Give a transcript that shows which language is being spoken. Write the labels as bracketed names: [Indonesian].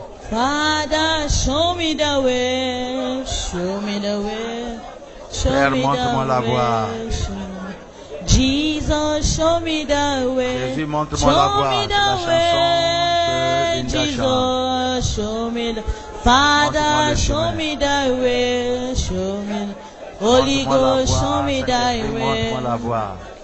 [English] Father, show me the way, show me the way, show me the way. Jesus, show me the way. [French] Jésus, montre-moi la voie. [English] Jesus, show me the Father, show me the way, show me. Holy Ghost, show me the way.